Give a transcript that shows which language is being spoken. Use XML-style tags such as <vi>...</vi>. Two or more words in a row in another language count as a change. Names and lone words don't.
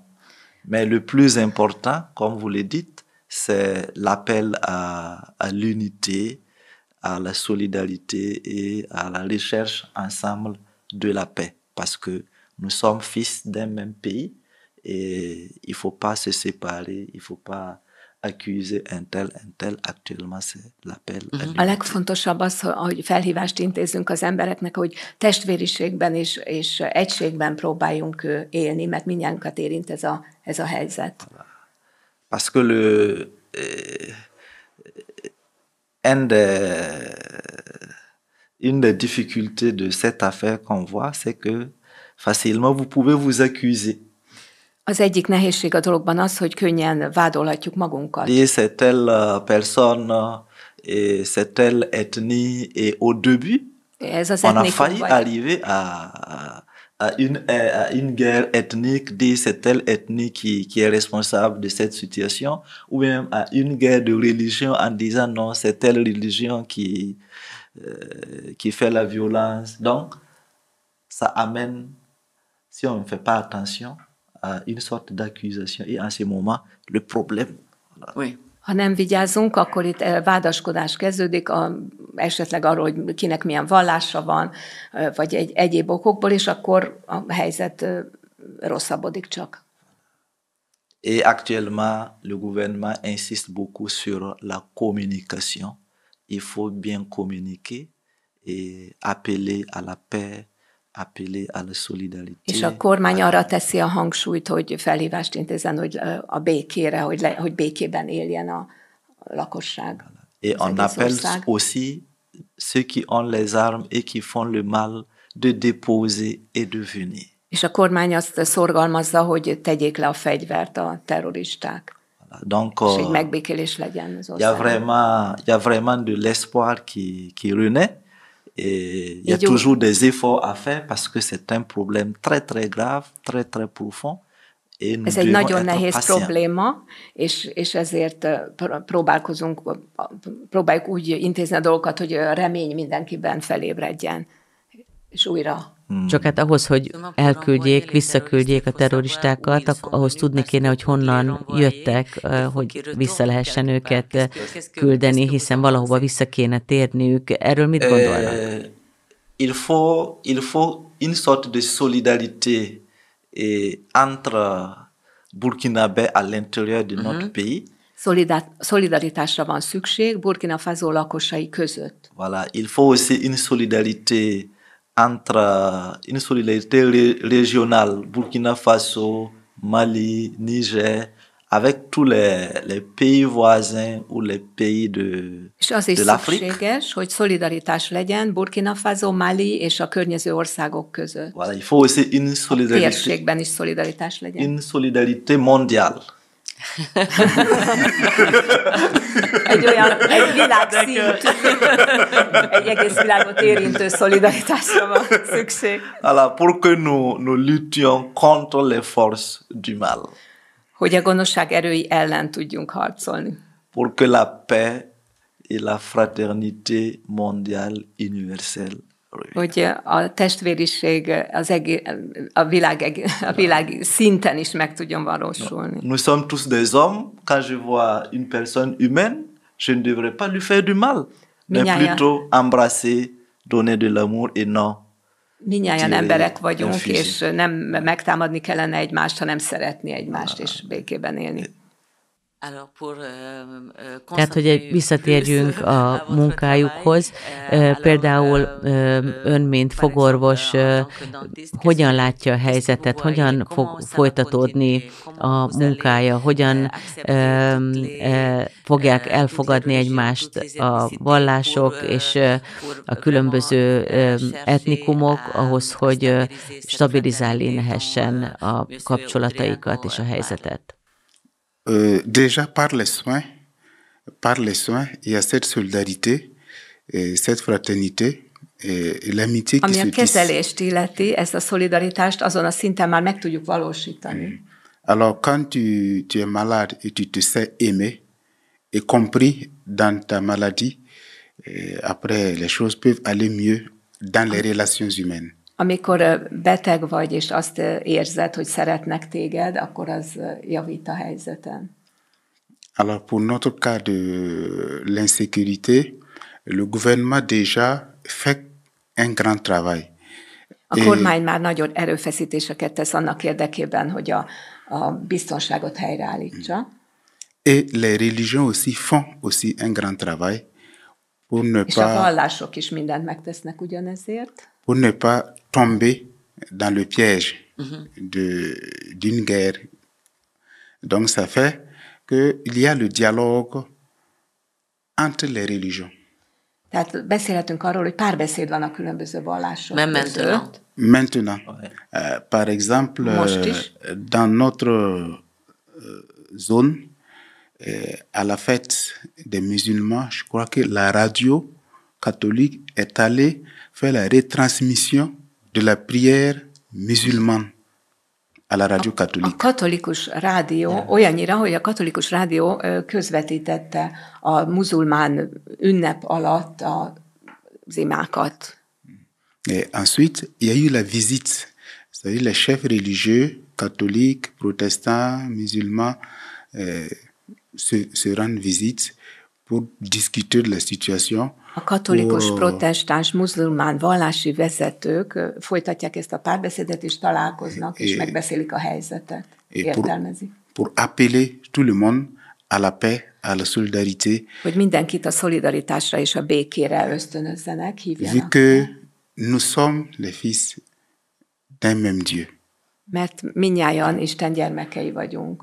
<fr>Mais le plus important, comme vous le dites, c'est l'appel à l'unité, à la solidarité et à la recherche ensemble de la paix. Parce que nous sommes fils d'un même pays et il ne faut pas se séparer, il ne faut pas accuser un tel. Actuellement, c'est l'appel à l'unité.</fr> <hu>A legfontosabb az, hogy felhívást intézzünk az embereknek, hogy testvériségben és egységben próbáljunk élni, mert mindnyájunkat érint ez a helyzet.</hu> <fr>Parce que une des difficultés de cette affaire qu'on voit, c'est que facilement vous pouvez vous accuser.</fr> <hu>Az egyik nehézség a dologban az, hogy könnyen vádolhatjuk magunkat.</hu> <fr>C'est telle personne et c'est telle ethnie et au début, on a failli arriver à une guerre ethnique, dire c'est telle ethnie qui est responsable de cette situation, ou même à une guerre de religion en disant non, c'est telle religion qui fait la violence. Donc, ça amène, si on ne fait pas attention, à une sorte d'accusation. Et en ce moment, le problème... Oui.</fr> <hu>Ha nem vigyázunk, akkor itt vádaskodás kezdődik, esetleg arról, hogy kinek milyen vallása van, vagy egyéb okokból, és akkor a helyzet rosszabbodik csak.</hu> <fr>Et actuellement, le gouvernement insiste beaucoup sur la communication. Il faut bien communiquer et appeler à la paix, appeler à la solidarité.</fr> <hu>És a kormány arra teszi a hangsúlyt, hogy felhívást intézzen, hogy a békére, hogy békében éljen a lakosság.</hu> <fr>Et on appelle aussi ceux qui ont les armes et qui font le mal de déposer et de venir.</fr> <hu>És a kormány azt szorgalmazza, hogy tegyék le a fegyvert a terroristák.</hu> <fr>Donc,</fr> <hu>És egy megbékélés legyen az</hu> <fr>il y a vraiment de l'espoir qui renaît. Et il y a toujours des efforts à faire parce que c'est un problème très très grave, très très profond.</fr> <hu>Ez egy nagyon nehéz probléma, és ezért próbáljuk úgy intézni a dolgokat, hogy a remény mindenkiben felébredjen, és újra. Csak hát ahhoz, hogy elküldjék, visszaküldjék a terroristákat, ahhoz tudni kéne, hogy honnan jöttek, hogy vissza lehessen őket küldeni, hiszen valahova vissza kéne térniük. Erről mit gondolnak?</hu> <fr>Il faut une sorte de solidarité entre Burkinabé à l'intérieur de notre pays.</fr> <hu>Szolidaritásra van szükség Burkina Faso lakosai között.</hu> <fr>Voilà, il faut aussi une solidarité régionale, Burkina Faso, Mali, Niger, avec tous les pays voisins ou les pays de l'Afrique.</fr> <hu>És az is szükséges, hogy szolidaritás legyen Burkina Faso, Mali és a környező országok között.</hu> <fr>Voilà, il faut aussi une solidarité.</fr> <hu>A térségben is szolidaritás legyen.</hu> <fr>Une solidarité mondiale.</fr> <hu>egy világszint, egy egész világot érintő szolidaritásra van szükség.</hu> <fr>Alors, pour que nous luttions contre les forces du mal.</fr> <hu>Hogy a gonoszság erői ellen tudjunk harcolni.</hu> <fr>Pour que la paix et la fraternité mondiale universelle.</fr> <hu>Hogy a testvériség a világ szinten is meg tudjon valósulni.</hu> <fr>Nous sommes tous des hommes. Quand je vois une personne humaine, je ne devrais pas lui faire du mal, mais plutôt embrasser, donner de l'amour et non.</fr> <hu>Mindnyájan emberek vagyunk, és nem megtámadni kellene egymást, hanem szeretni egymást, és békében élni. Tehát, hogy visszatérjünk a munkájukhoz, például ön, mint fogorvos, hogyan látja a helyzetet, hogyan fog folytatódni a munkája, hogyan fogják elfogadni egymást a vallások és a különböző etnikumok ahhoz, hogy stabilizálni lehessen a kapcsolataikat és a helyzetet.</hu> <fr>Déjà par les soins, il y a cette solidarité, cette fraternité, et l'amitié qui se tisse.</fr> <hu>Ami a kezelést illeti, ezt a szolidaritást azon a szinten már meg tudjuk valósítani.</hu> <fr>Alors quand tu es malade et tu te sais aimé et compris dans ta maladie, après les choses peuvent aller mieux dans les relations humaines.</fr> <hu>Amikor beteg vagy, és azt érzed, hogy szeretnek téged, akkor az javít a helyzeten.</hu> <fr>Alors pour notre cas de l'insécurité, le gouvernement déjà fait un grand travail.</fr> <hu>A kormány már nagyon erőfeszítéseket tesz annak érdekében, hogy a biztonságot helyreállítsa.</hu> <fr>Et les religions aussi font aussi un grand travail pour ne</fr> <hu>és a vallások is mindent megtesznek ugyanezért.</hu> <fr>Pour ne pas tomber dans le piège d'une guerre. Donc ça fait qu'il y a le dialogue entre les religions.</fr> <hu>Tehát beszélhetünk arról, hogy párbeszéd van a különböző vallások között.</hu> <fr>Maintenant, par exemple, dans notre zone, à la fête des musulmans, je crois que la radio catholique est allée faire la retransmission de la prière musulmane à la radio catholique.</fr> <hu>A katolikus rádió olyannyira, hogy a katolikus rádió közvetítette a muzulmán ünnep alatt az imákat.</hu> <fr>Et ensuite, il y a eu la visite, c'est-à-dire les chefs religieux, catholiques, protestants, musulmans, se rendent visite pour discuter de la situation.</fr> <hu>A katolikus, protestáns, muzulmán vallási vezetők folytatják ezt a párbeszédet, és találkoznak, és megbeszélik a helyzetet, értelmezik.</hu> <fr>Pour appeler tout le monde à la paix, à la solidarité.</fr> <hu>Hogy mindenkit a szolidaritásra és a békére ösztönözzenek, hívjanak.</hu> <fr>Vu que nous sommes les fils d'un même Dieu.</fr> <hu>Mert mindnyájan Isten gyermekei vagyunk.</hu>